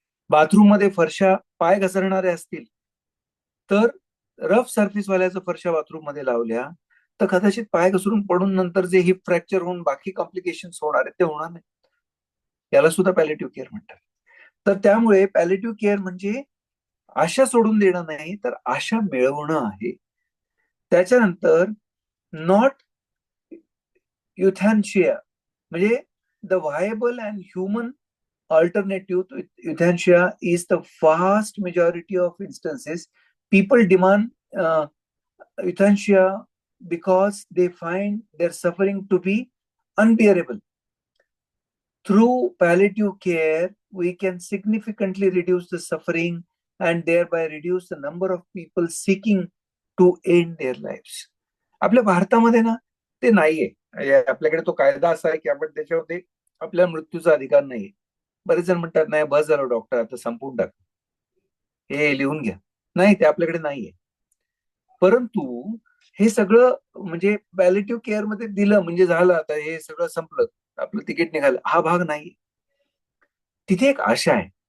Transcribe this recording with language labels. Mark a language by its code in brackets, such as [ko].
[mr] Bathroom मध्ये फरशा पाय घसरणारे असतील तर रफ सरफेस वाल्याचं फरशा बाथरूम मध्ये लावल्या तर कदाचित पाय घसरून पडून नंतर जे हिप फ्रॅक्चर होऊन बाकी कॉम्प्लिकेशन्स होणार आहेत ते होणार नाही. याला सुद्धा पॅलेटिव्ह केअर म्हणतात. तर त्यामुळे पॅलेटिव्ह केअर म्हणजे आशा सोडून देणं नाही, तर आशा मिळवणं आहे. त्याच्यानंतर [en] not euthanasia, [mr] म्हणजे [en] The viable and humane alternative to euthanasia is the vast majority of instances people demand euthanasia because they find their suffering to be unbearable. Through palliative care we can significantly reduce the suffering and thereby reduce the number of people seeking to end their lifes. [mr] आपल्या भारतामध्ये ना ते नाहीये. आपल्याकडे तो कायदा असा आहे की आपण त्याच्यामध्ये आपल्या मृत्यूचा अधिकार नाहीये. बरेच जण म्हणतात नाही बस झालं डॉक्टर, आता संपवून टाक, हे लिहून घ्या. नाही, ते आपल्याकडे नाहीये. परंतु हे सगळं म्हणजे पॅलिएटिव्ह केअर मध्ये दिलं म्हणजे झालं, आता हे सगळं संपलं, आपलं तिकीट निघालं, हा भाग नाही. तिथे एक आशा आहे.